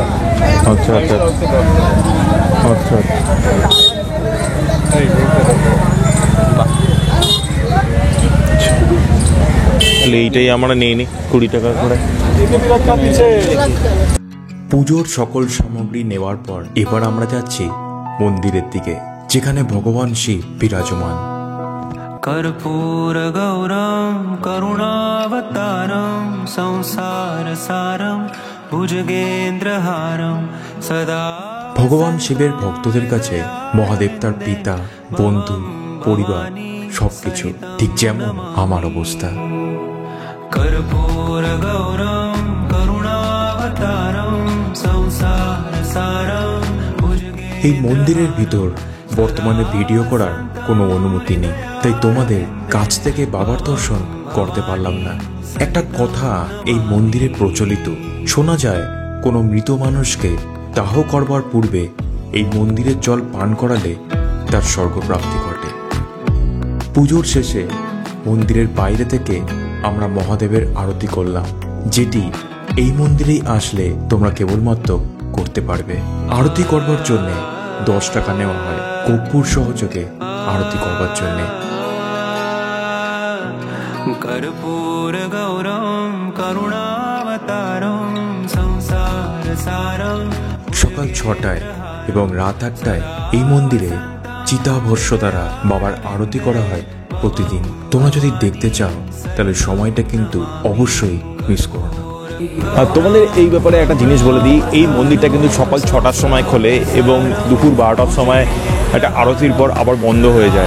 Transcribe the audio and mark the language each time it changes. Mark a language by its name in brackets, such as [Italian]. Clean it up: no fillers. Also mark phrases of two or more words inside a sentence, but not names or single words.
[Bangla] আচ্ছা আচ্ছা আচ্ছা। এইটাই আমরা নিয়ে নিই 20 টাকা করে। পুজোর সকল সামগ্রী নেওয়ার পর এবার আমরা যাচ্ছি মন্দিরের দিকে, যেখানে ভগবান শিব বিরাজমান। [Sanskrit] कर्पूर गौरम करुणावतारम संसार सारम भुजगेंद्रहारम सदा। [Bangla] ভগবান শিবের ভক্তদের কাছে মহাদেব তার পিতা, বন্ধু, পরিবার সবকিছু, ঠিক যেমন আমার অবস্থা। [Sanskrit] कर्पूर गौरम करुणावतारम संसार सारम [Bangla] এই মন্দিরের ভিতর বর্তমানে ভিডিও করার কোনো অনুমতি নেই, তাই তোমাদের কাছ থেকে বাবার দর্শন করতে পারলাম না। একটা কথা এই মন্দিরে প্রচলিত, শোনা যায় কোনো মৃত মানুষকে দাহ করবার পূর্বে এই মন্দিরের জল পান করালে তার স্বর্গপ্রাপ্তি ঘটে। পুজোর শেষে মন্দিরের বাইরে থেকে আমরা মহাদেবের আরতি করলাম, যেটি এই মন্দিরেই আসলে তোমরা কেবলমাত্র করতে পারবে। আরতি করবার জন্যে 10 টাকা নেওয়া হয় কর্পূর সহযোগে আরতি করবার জন্যে। [Sanskrit] कर्पूर गौरम करुणावतारम संसार सारम। [Bangla] সকাল 6টায় এবং রাত 8টায় এই মন্দিরে চিতাভস্য দ্বারা বাবার আরতি করা হয় প্রতিদিন। তোমরা যদি দেখতে চাও তাহলে সময়টা কিন্তু অবশ্যই মিস করো না। আর তোমাদের এই ব্যাপারে একটা জিনিস বলে দিই, এই মন্দিরটা কিন্তু সকাল 6টার সময় খোলে এবং দুপুর 12টার সময় একটা আরতির পর আবার বন্ধ হয়ে যায়।